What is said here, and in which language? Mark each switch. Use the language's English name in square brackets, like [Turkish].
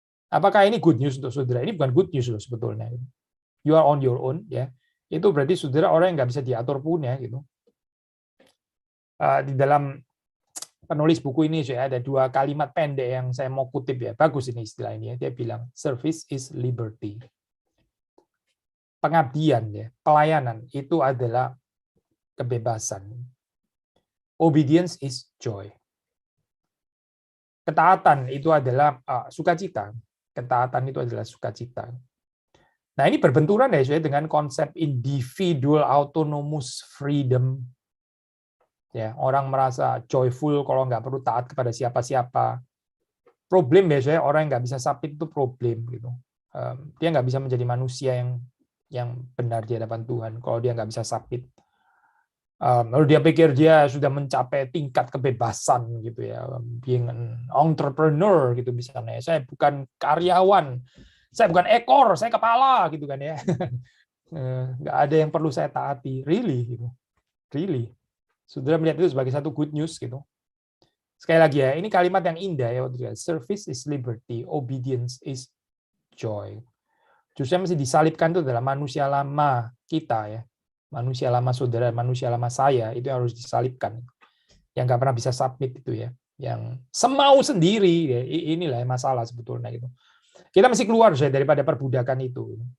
[Indonesian] Apakah ini good news untuk saudara? Ini bukan good news loh sebetulnya. [English] You are on your own, [Indonesian] ya. Itu berarti saudara orang yang nggak bisa diatur pun ya gitu. Di dalam penulis buku ini saya ada 2 kalimat pendek yang saya mau kutip ya. Bagus ini istilah ini ya. Dia bilang [English] service is liberty. [Indonesian] Pengabdian ya, pelayanan itu adalah kebebasan. [English] Obedience is joy. [Indonesian] Ketaatan itu adalah sukacita. Ketaatan itu adalah sukacita. Nah, ini berbenturan ya saya dengan konsep individual autonomous freedom. Ya, orang merasa joyful kalau nggak perlu taat kepada siapa-siapa. Problem biasanya orang yang nggak bisa submit itu problem gitu. Dia nggak bisa menjadi manusia yang benar di hadapan Tuhan kalau dia nggak bisa submit. Lalu dia pikir dia sudah mencapai tingkat kebebasan gitu ya, [English] being an entrepreneur [Indonesian] gitu misalnya. Saya bukan karyawan, saya bukan ekor, saya kepala gitu kan ya. Nggak ada yang perlu saya taati, really gitu, really. Sudah melihat itu sebagai satu good news gitu. Sekali lagi ya, ini kalimat yang indah ya. [English] Service is liberty, obedience is joy. [Indonesian] Justru yang mesti disalibkan itu adalah manusia lama kita ya. Manusia lama saudara, manusia lama saya, itu yang harus disalibkan. Yang nggak pernah bisa submit itu ya. Yang semau sendiri, ya. Inilah masalah sebetulnya gitu. Kita mesti keluar daripada perbudakan itu.